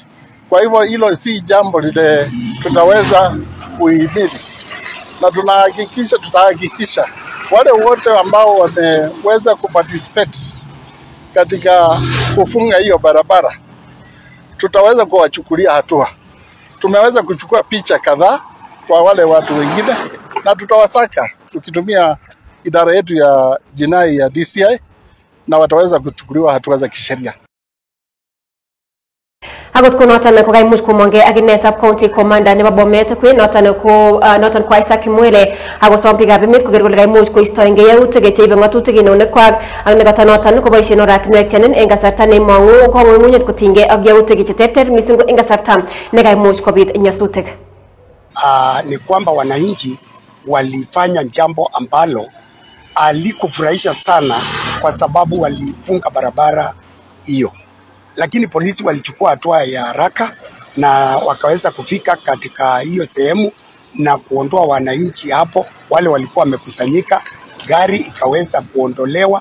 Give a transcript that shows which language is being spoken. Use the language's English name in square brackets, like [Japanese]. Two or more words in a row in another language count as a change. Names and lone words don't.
[Swahili] Kwa hivyo hilo si jambo lile tutaweza kuhimili, na tutahakikisha wale wote ambao wameweza kuparticipate katika kufunga hiyo barabara tutaweza kuwachukulia hatua. Tumeweza kuchukua picha kadhaa kwa wale watu wengine na tutawasaka tukitumia idara yetu ya jinai ya DCI na wataweza kuchukuliwa hatua za kisheria. [Kalenjin] Agot ko noton ko kaimuch komonge akine [English] sub county commander [Kalenjin] nebo Bomet kuwi noton ko Isaac Mwele akosom biikab emet koker kole kaimuch koistoengei yautik cheibe ng'atutik en eunekwak ak nekata noton koboisien oratinwek chenen en kasarta neimong'u kong'ung'unyet kotinygei ak yautik cheterter mising ko en kasarta nekaimuch kobit nyasutik. [Swahili] Ni kwamba wananchi walifanya jambo ambalo alikufurahisha sana kwa sababu walifunga barabara hiyo. Lakini polisi walichukua hatua ya haraka na wakaweza kufika katika hiyo sehemu na kuondoa wananchi hapo wale walikuwa wamekusanyika, gari ikaweza kuondolewa.